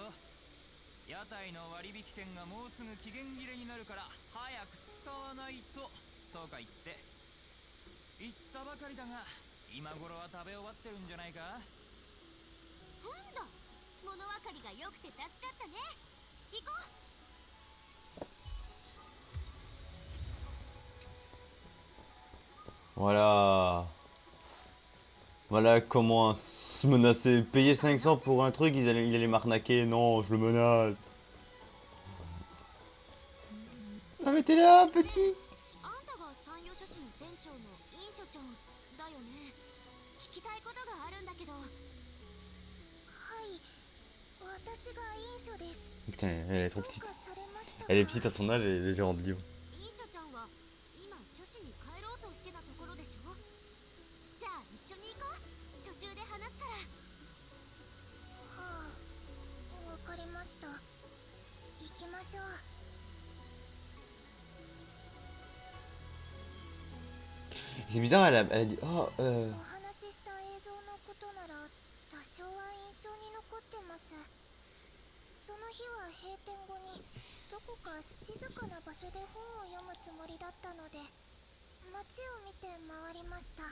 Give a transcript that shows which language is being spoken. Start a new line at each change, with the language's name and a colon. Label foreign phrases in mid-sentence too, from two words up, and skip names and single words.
Japanese: 屋台の割引券がもうすぐ期限切れになるから早く使わないととか言って言ったばかりだが、今頃は食べ終わってるんじゃないか？なんだ、物分かりが良くて助かったね。行こう。
French: Voilà. Voilà comment se menacer. Payer 500 pour un truc, il allait m'arnaquer. Non, je le menace. Non mais t'es là, petit.
Japanese: あんたが山陽書士の店長の印書ちゃんだよね。聞きたいことがあるんだけど。はい、私が印書です。
French: Putain, elle est trop petite.
Japanese: どうかされましたか？
French: Elle est petite à son âge, elle est déjà en livre.
Japanese: 印書ちゃんは今書士に帰ろうとしてたところでしょ。じゃあ一緒に行こう。途中で話すから。はあ、わかりました。行きましょう。
French: C'est bizarre, elle a dit oh
Japanese: お話しした映像のことなら多少は印象に残ってます。その日は閉店後にどこか静かな場所で本を読むつもりだったので街を見て回りました。